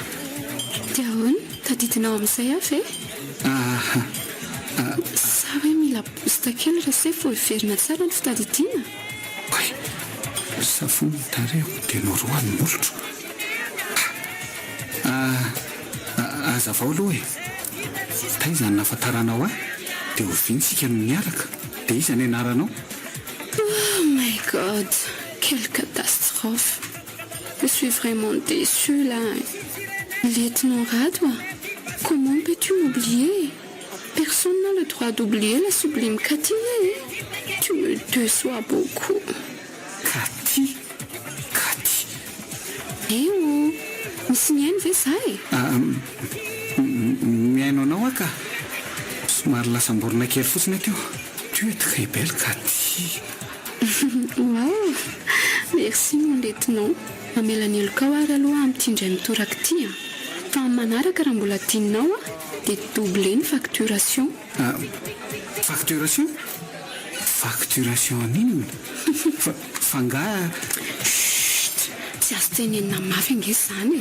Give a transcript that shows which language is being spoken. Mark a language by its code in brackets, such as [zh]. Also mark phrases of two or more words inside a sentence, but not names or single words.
[mg] Dia ahoana, tadidinao amin'izay avy e? Sa hoe mila boosta kely raha se vao hiverina tsara ny fitadidiana? Oay, savony tareo dia noroany molotro. Azavao aloha e. Taizany nafantaranao ahy dia hovinsika no miaraka. Dia iza ny anaranao? [en] Oh my god, [fr] quelle catastrophe. Je suis vraiment déçue là. Lieutenant Radwa, comment peux-tu m'oublier? Personne n'a le droit d'oublier la sublime Cathy. Tu me déçois beaucoup. Cathy. [mg] Eh oh, misy ny ainy ve zay? Miaino anao aka somary lasam-borona kely fotsiny ateo. [fr] Tu es très belle Cathy. Wow, merci mon lieutenant. [mg] Mamela ny heloka ho ary aloha amitindray mitoraka ity a. Fa amin'ny manaraka raha mbola tianao a dia double ny facturation. Facturation? Facturation an'inona? Fanga Tsy azo tenenina mafy ange izany e.